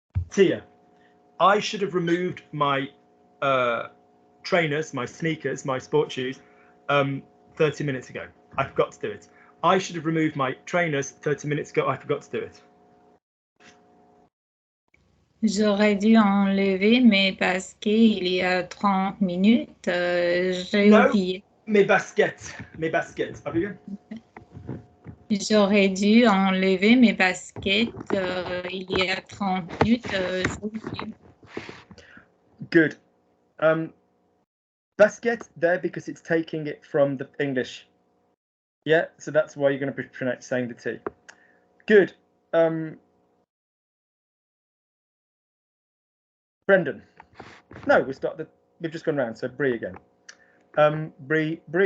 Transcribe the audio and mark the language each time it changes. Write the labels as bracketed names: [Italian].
[English] Tia, I should have removed my trainers, my sneakers, my sport shoes 30 minutes ago. I forgot to do it. I should have removed my trainers 30 minutes ago. I forgot to do it. [French] J'aurais dû enlever mes baskets il y a 30 minutes. J'ai oublié. Mes baskets. Mes baskets. [English] Have you? [French] J'aurais dû enlever mes baskets il y a 30 minutes. J'ai oublié. [English] Good. Basket there because it's taking it from the English. Yeah, so that's why you're going to be saying the T. Good. Brendan. No, we've just gone round. So Bree again. Bree.